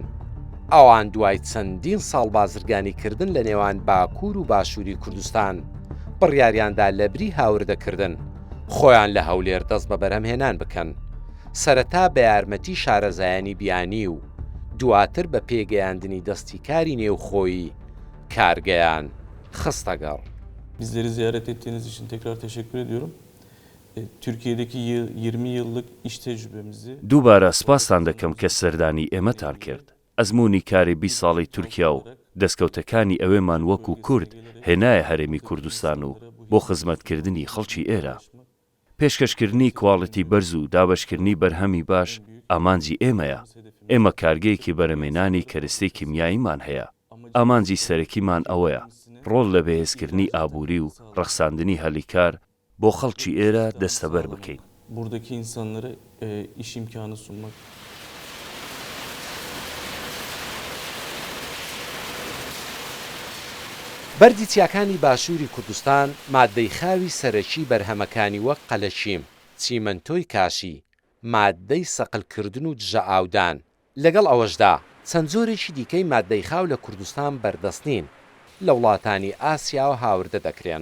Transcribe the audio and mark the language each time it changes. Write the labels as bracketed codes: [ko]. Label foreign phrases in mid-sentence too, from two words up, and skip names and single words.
[ckb] ئەوان دوای چەندین ساڵ بازرگانیکردن لە نێوان باکوور و باشووری کوردستان بڕیاریاندا لە بری هاوردەکردن خۆیان لە هەولێر دەست بە بەرهەمهێنان بکەن، سەرەتا بە یارمەتی شارەزایانی بیانی و دواتر بە پێگەیاندنی دەستی کاری نێوخۆیی کارگەیان خستەگەڕ. [tr] Bizleri ziyaret ettiğiniz için tekrar teşekkür ediyorum. Türkiye'deki 20 yıllık iş tecrübemizi... [ckb] دووبارە سپاسان دەکەم کە سەردانی ئێمەتان کرد. ئەزمموی کاری 20 ساڵی تورکیا و دەستکەوتەکانی ئەوێمان وەکو کورد هێنایە هەرێمی کوردستان و بۆ خزمەتکردنی خەڵکی ئێرە. پێشکەشکردنی کواڵەتی بەرز و دابەشکردنی بەرهەمی باش ئامانجی ئێمەیە. ئێمە کارگەیەکی بەرەمێنانی کەرستەی کیمیاییمان هەیە. ئامانجی سەرەکیمان ئەوەیە ڕۆڵ لە بەهێزکردنی ئابووری و ڕەخساندنی هەلیکار بۆ خەڵکی ئێرە دەستەبەر بکەین. [tr] Buradaki insanlara iş imkanı sunmak. [ckb] بەردی چیاکانی باشووری کوردستان مادەی خاوی سەرەکی بەرهەمەکانی وەک قەلەشیم، چیمەنتۆی کاشی، مادەی سەقلکردن و دژە ئاودان، لەگەڵ ئەوەشدا چەند جۆرێکی دیکەی مادەی خاو لە کوردستان بەردەستنین لە وڵاتانی ئاسیا و هاوردە دەکرێن.